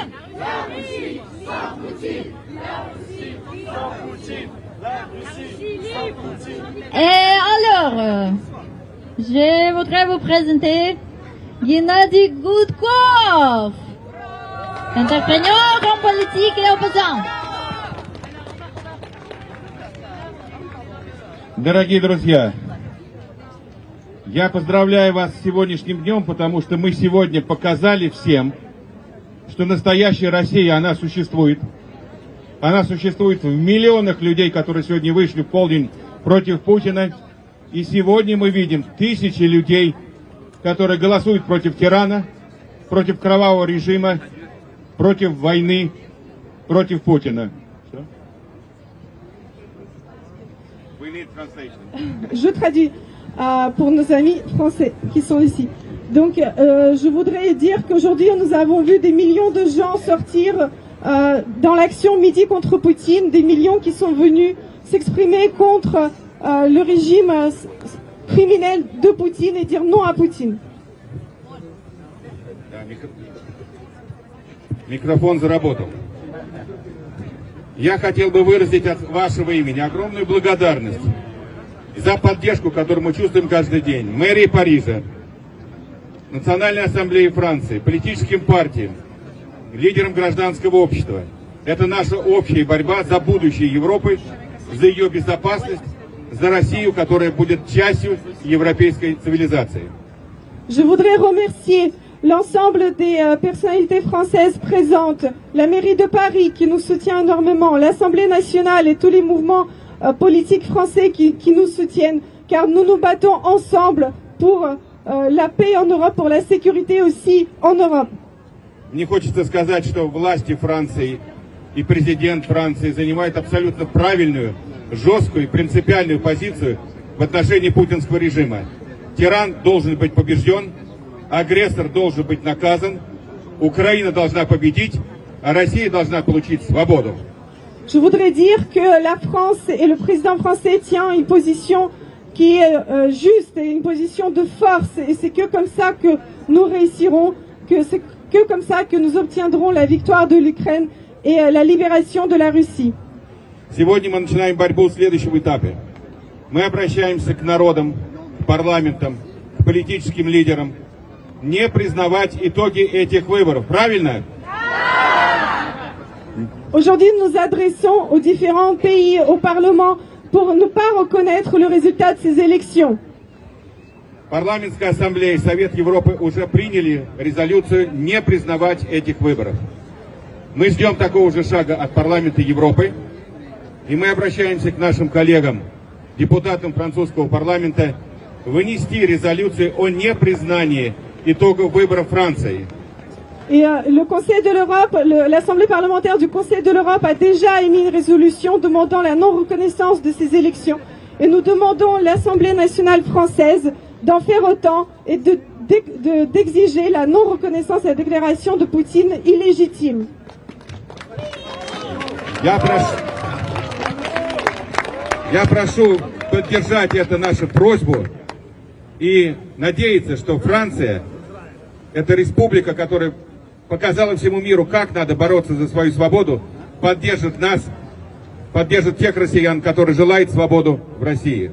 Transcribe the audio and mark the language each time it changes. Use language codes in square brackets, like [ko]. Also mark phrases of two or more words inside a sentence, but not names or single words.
[fr] La Russie sans Poutine. La Russie sans Poutine. La Russie sans Poutine. Et alors, je voudrais vous présenter Gennady Gudkov, entrepreneur en politique et opposant. [ru] Дорогие друзья, я поздравляю вас с сегодняшним днем, потому что мы сегодня показали всем, что настоящая Россия, она существует. Она существует в миллионах людей, которые сегодня вышли в полдень против Путина. И сегодня мы видим тысячи людей, которые голосуют против тирана, против кровавого режима, против войны, против Путина. [fr] Je traduis pour nos amis français qui sont ici. Donc, je voudrais dire qu'aujourd'hui, nous avons vu des millions de gens sortir dans l'action Midi contre Poutine, des millions qui sont venus s'exprimer contre le régime criminel de Poutine et dire non à Poutine. [ru] Микрофон заработал. Я хотел бы выразить от вашего имени огромную благодарность за поддержку, которую мы чувствуем каждый день. Мэрии Парижа, Национальной ассамблеи Франции, политическим партиям, лидерам гражданского общества. Это наша общая борьба за будущее Европы, за ее безопасность, за Россию, которая будет частью европейской цивилизации. [fr] Je voudrais remercier l'ensemble des personnalités françaises présentes, la mairie de Paris qui nous soutient énormément, l'Assemblée nationale et tous les mouvements politiques français qui nous soutiennent, car nous nous battons ensemble pour la paix en Europe, pour la sécurité aussi en Europe. [ru] Мне хочется сказать, что власти Франции и президент Франции занимают абсолютно правильную, жесткую и принципиальную позицию в отношении путинского режима. Тиран должен быть побежден, агрессор должен быть наказан, Украина должна победить, а Россия должна получить свободу. [fr] Je voudrais dire que la France et le président français tient une position qui est juste et une position de force. Et c'est que comme ça que nous réussirons, que c'est que comme ça que nous obtiendrons la victoire de l'Ukraine et la libération de la Russie. [ru] Сегодня мы начинаем борьбу в следующем этапе. Мы обращаемся к народам, к парламентам, к политическим лидерам не признавать итоги этих выборов. Правильно? [fr] Aujourd'hui, nous nous adressons aux différents pays, au Parlement, pour ne pas reconnaître le résultat de ces élections. [ru] Парламентская ассамблея и Совет Европы уже приняли резолюцию не признавать этих выборов. Мы ждем такого же шага от парламента Европы, и мы обращаемся к нашим коллегам, депутатам французского парламента, вынести резолюцию о непризнании итогов выборов Франции. [fr] Et le Conseil de l'Europe, l'Assemblée parlementaire du Conseil de l'Europe a déjà émis une résolution demandant la non-reconnaissance de ces élections. Et nous demandons à l'Assemblée nationale française d'en faire autant et d'exiger la non-reconnaissance et la déclaration de Poutine illégitime. [ru] Я прошу поддержать эту нашу просьбу и надеяться, что Франция, это республика, которая показала всему миру, как надо бороться за свою свободу, поддержит нас, поддержит тех россиян, которые желают свободу в России.